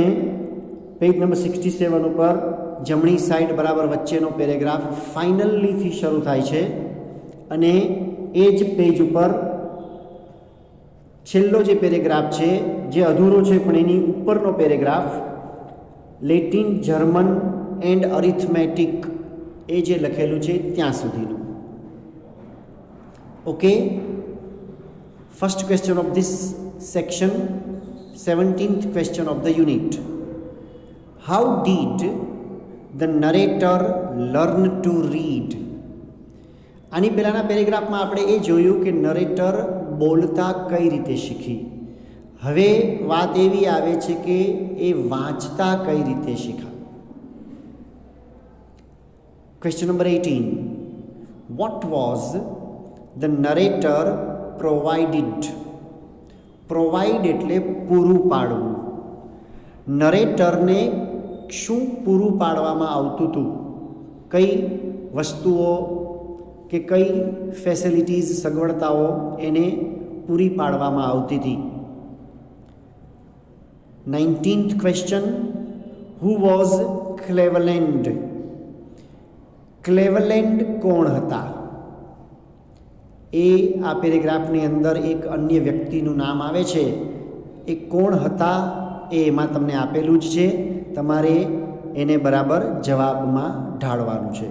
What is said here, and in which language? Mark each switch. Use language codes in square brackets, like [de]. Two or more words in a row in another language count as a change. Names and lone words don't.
[gu] પેજ નંબર 67 ઉપર જમણી સાઈડ બરાબર વચ્ચેનો પેરેગ્રાફ ફાઇનલીથી શરૂ થાય છે અને એ જ પેજ ઉપર છેલ્લો જે પેરેગ્રાફ છે, જે અધૂરો છે પણ એની ઉપરનો પેરેગ્રાફ [en] Latin, German and arithmetic [gu] એ જે લખેલું છે ત્યાં સુધીનું. [en] okay, first question of this section, 17th question of the unit. How did the narrator learn to read? [gu] આની પહેલાંના પેરેગ્રાફમાં આપણે એ જોયું કે નરેટર બોલતા કઈ રીતે શીખી. હવે વાત એવી આવે છે કે એ વાંચતા કઈ રીતે શીખા. [en] question number 18. What was the narrator provided? [gu] પ્રોવાઈડ એટલે પૂરું પાડવું. નરેટરને શું પૂરું પાડવામાં આવતું હતું? કઈ વસ્તુઓ કે કઈ ફેસિલિટીઝ, સગવડતાઓ એને પૂરી પાડવામાં આવતી હતી? [en] 19th question. Who was Cleveland? [gu] ક્લેવલેન્ડ કોણ હતા? એ આ પેરેગ્રાફની અંદર એક અન્ય વ્યક્તિનું નામ આવે છે એ કોણ હતા એ એમાં તમને આપેલું જ છે, તમારે એને બરાબર જવાબમાં ઢાળવાનું છે.